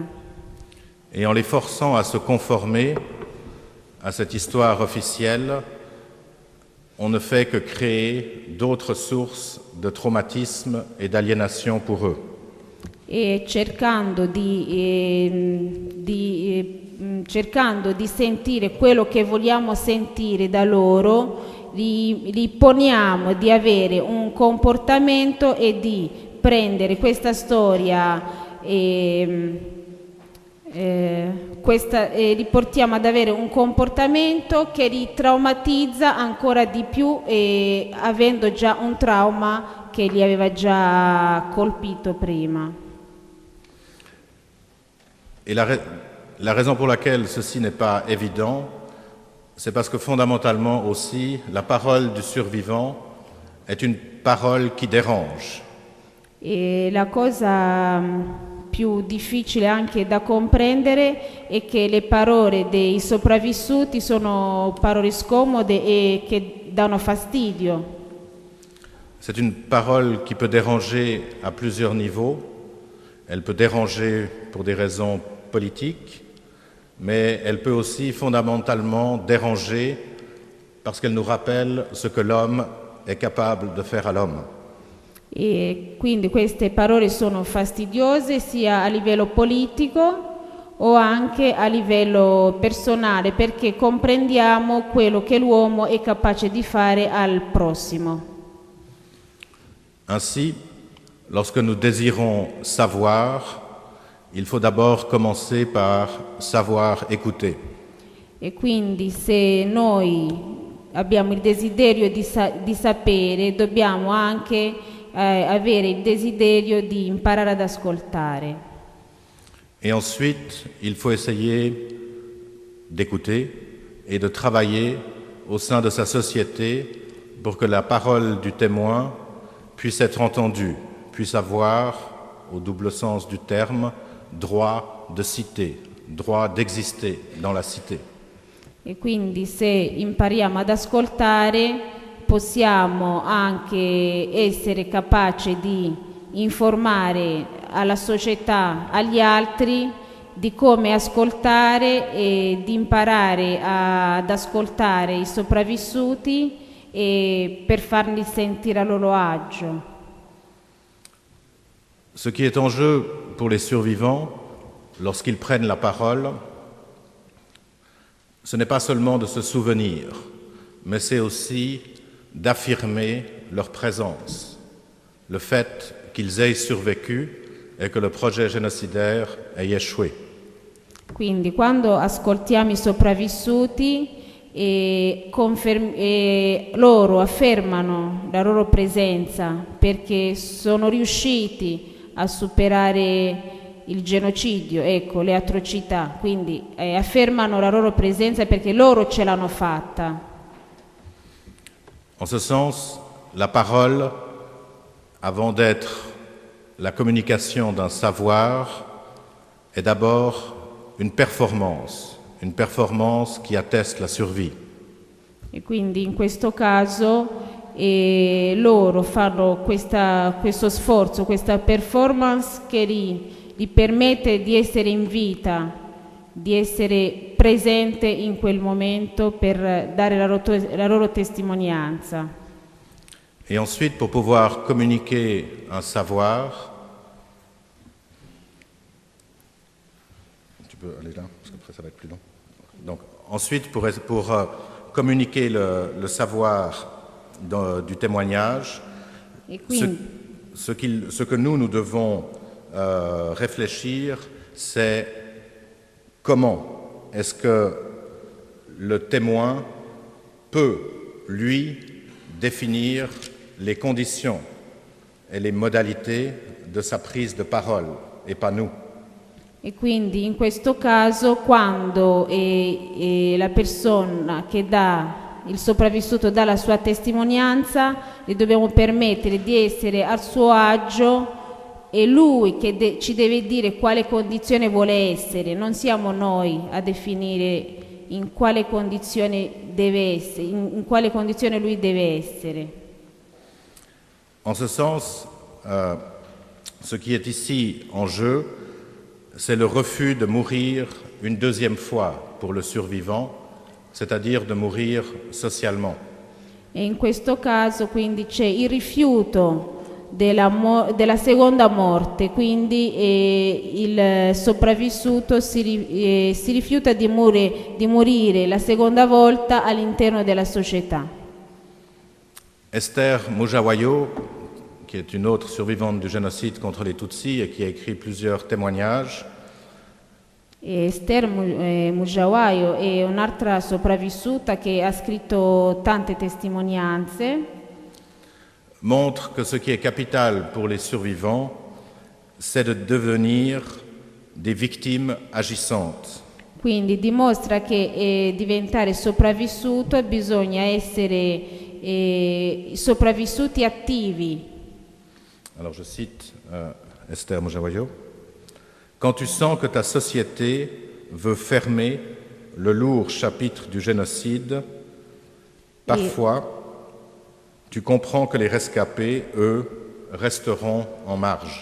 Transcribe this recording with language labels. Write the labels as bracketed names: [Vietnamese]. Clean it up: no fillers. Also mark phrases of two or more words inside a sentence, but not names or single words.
[French] Et en les forçant à se conformer à cette histoire officielle, on ne fait que créer d'autres sources de traumatisme et d'aliénation pour eux. [Italian] E cercando di sentire quello che vogliamo sentire da loro, li poniamo di avere un comportamento e di prendere questa storia li portiamo ad avere un comportamento che li traumatizza ancora di più, avendo già un trauma che li aveva già colpito prima. [French] Et la raison pour laquelle ceci n'est pas évident, c'est parce que fondamentalement aussi, la parole du survivant est une parole qui dérange. [Italian] E la cosa più difficile anche da comprendere è che le parole dei sopravvissuti sono parole scomode e che danno fastidio. [French] C'est une parole qui peut déranger à plusieurs niveaux. Elle peut déranger pour des raisons politiques, mais elle peut aussi fondamentalement déranger parce qu'elle nous rappelle ce que l'homme est capable de faire à l'homme. [Italian] E quindi queste parole sono fastidiose sia a livello politico o anche a livello personale, perché comprendiamo quello che l'uomo è capace di fare al prossimo. [French] Ainsi, lorsque nous désirons savoir, il faut d'abord commencer par savoir écouter. [Italian] E quindi se noi abbiamo il desiderio di sapere, dobbiamo anche avere il desiderio di imparare ad ascoltare. [French] Et ensuite, il faut essayer d'écouter et de travailler au sein de sa société pour que la parole du témoin puisse être entendue, puisse avoir, au double sens du terme, droit de cité, droit d'exister dans la cité. [Italian] E quindi se impariamo ad ascoltare, possiamo anche essere capaci di informare alla società, agli altri, di come ascoltare e di imparare ad ascoltare i sopravvissuti e per farli sentire a loro agio. [French] Ce qui est en jeu pour les survivants, lorsqu'ils prennent la parole, ce n'est pas seulement de se souvenir, mais c'est aussi d'affirmer leur présence, le fait qu'ils aient survécu et que le projet génocidaire ait échoué. [Italian] Quindi quando ascoltiamo i sopravvissuti loro affermano la loro presenza perché sono riusciti a superare il genocidio, ecco, le atrocità, quindi affermano la loro presenza perché loro ce l'hanno fatta. [French] En ce sens, la parole, avant d'être la communication d'un savoir, est d'abord une performance qui atteste la survie. [Italian] E quindi in questo caso loro fanno questo sforzo, questa performance che gli permette di essere in vita, di essere presente in quel momento per dare la loro testimonianza. [French] Et ensuite, pour pouvoir communiquer un savoir, tu peux aller là, parce qu'après ça va être plus long. Donc, ensuite, pour communiquer le savoir du témoignage, [Italian] E quindi, [French] ce que nous devons réfléchir, c'est comment est-ce que le témoin peut, lui, définir les conditions et les modalités de sa prise de parole, et pas nous. [Italian] E quindi in questo caso quando la persona che dà, il sopravvissuto dà la sua testimonianza, gli dobbiamo permettere di essere a suo agio, è lui che ci deve dire quale condizione vuole essere, non siamo noi a definire in quale condizione deve essere, in quale condizione lui deve essere. [French] En ce sens, ce qui est ici en jeu, c'est le refus de mourir une deuxième fois pour le survivant, c'est-à-dire de mourir socialement. [Italian] E in questo caso quindi c'è il rifiuto della seconda morte, quindi il sopravvissuto si rifiuta di morire la seconda volta all'interno della società. [French] Esther Mujawayo, qui est une autre survivante du génocide contre les Tutsis et qui a écrit plusieurs témoignages, [Italian] Esther Mujawayo è un'altra sopravvissuta che ha scritto tante testimonianze, [French] montre que ce qui est capital pour les survivants, c'est de devenir des victimes agissantes. [Italian] quindi dimostra che diventare sopravvissuto bisogna essere sopravvissuti attivi. [French] Alors je cite Esther Mujawayo. Quand tu sens que ta société veut fermer le lourd chapitre du génocide, parfois tu comprends que les rescapés, eux, resteront en marge.